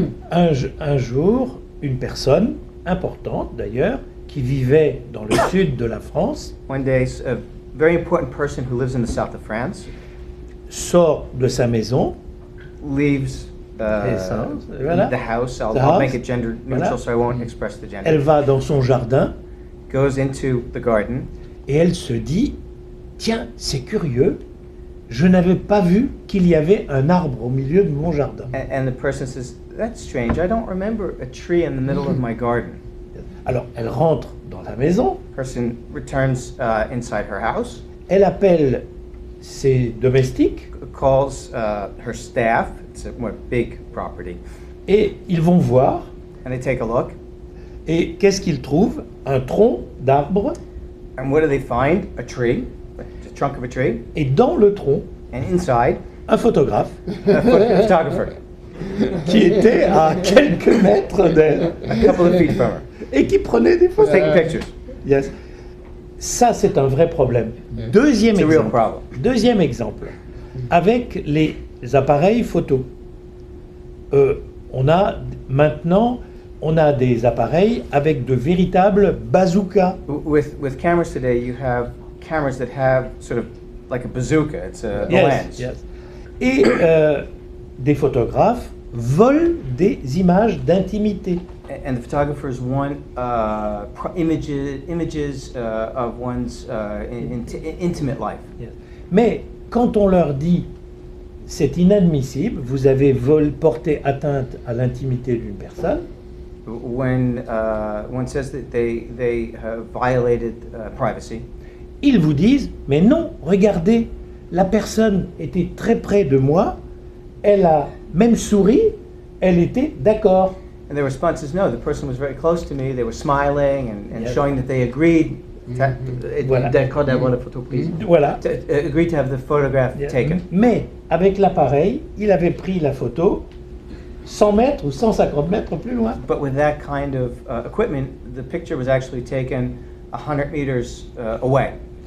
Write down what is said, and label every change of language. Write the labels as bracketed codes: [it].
[fr] Un jour, une personne importante d'ailleurs, qui vivait dans le sud de la France, [en] One day, a very important person who lives in the south of France [fr] sort de sa maison, [en] leaves [fr] voilà. [en] the house. The I'll house. make it gender neutral, [fr] Voilà. [en] so I won't express the gender. [fr] Elle va dans son jardin [en] Goes into the garden, [fr] et elle se dit, tiens, c'est curieux, je n'avais pas vu qu'il y avait un arbre au milieu de mon jardin. [en] and the person says, "That's strange. I don't remember a tree in the middle of my garden." [fr] Alors elle rentre dans la maison, [en] Person returns inside her house, [fr] elle appelle ses domestiques [en] calls her staff. It's a big property, [fr] et ils vont voir. [en] and they take a look. [fr] Et qu'est-ce qu'ils trouvent? Un tronc d'arbre. [en] And what do they find? A tree, the trunk of a tree, [fr] Et dans le tronc, [en] and inside, [fr] un photographe [en] a photographer, [fr] qui était à quelques mètres d'elle [en] a couple of feet from her, [fr] et qui prenait des photos. [en] taking pictures. Yes. [fr] Ça, c'est un vrai problème. Deuxième [en] It's a real [fr] exemple. [en] problem. [fr] Deuxième exemple. Avec les appareils photo. On a des appareils avec de véritables bazookas. [en] With cameras today, you have cameras that have sort of like a bazooka. It's a lens. Yes. [fr] Et des photographes volent des images d'intimité. [en] And the photographers want images of one's intimate life. Yes. [fr] Mais quand on leur dit c'est inadmissible, vous avez porté atteinte à l'intimité d'une personne, [en] when one says that they have violated privacy, [fr] ils vous disent, mais non, regardez, la personne était très près de moi, elle a même souri, elle était d'accord. [en] and their response is no, the person was very close to me, they were smiling and Yes. showing that they agreed. [fr] Voilà. D'accord d'avoir la photo prise. Voilà. [en] Agreed to have the photograph taken. [fr] Mais avec l'appareil, il avait pris la photo 100 mètres ou 150 mètres plus loin. [en] But with that kind of equipment, the picture was actually taken 100 meters away.